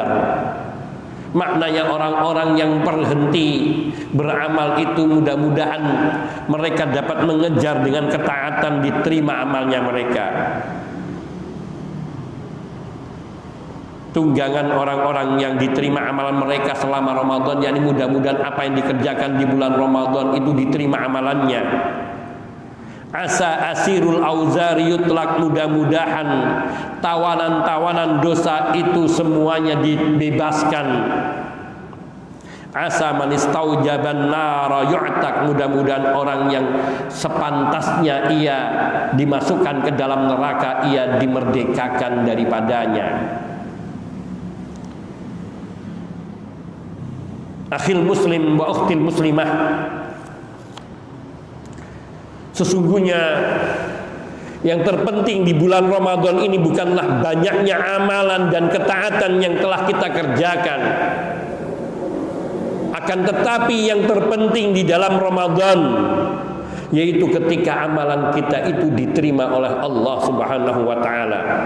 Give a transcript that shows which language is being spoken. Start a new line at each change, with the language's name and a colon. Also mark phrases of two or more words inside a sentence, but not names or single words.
Indonesian: Maknanya orang-orang yang berhenti beramal itu mudah-mudahan mereka dapat mengejar dengan ketaatan diterima amalnya mereka. Tunggangan orang-orang yang diterima amalan mereka selama Ramadan, yakni mudah-mudahan apa yang dikerjakan di bulan Ramadan itu diterima amalannya.
Arabic: عسى أسير الأوزار يطلق,
Indonesian: mudah-mudahan tawanan-tawanan dosa itu semuanya dibebaskan.
Arabic: عسى من استوجب النار يعتق,
Indonesian: mudah-mudahan orang yang sepantasnya ia dimasukkan ke dalam neraka ia dimerdekakan daripadanya.
Arabic: أخي المسلم وأختي المسلمة,
Indonesian: sesungguhnya yang terpenting di bulan Ramadan ini bukanlah banyaknya amalan dan ketaatan yang telah kita kerjakan, akan tetapi yang terpenting di dalam Ramadan yaitu ketika amalan kita itu diterima oleh Allah
Arabic: سبحانه وتعالى.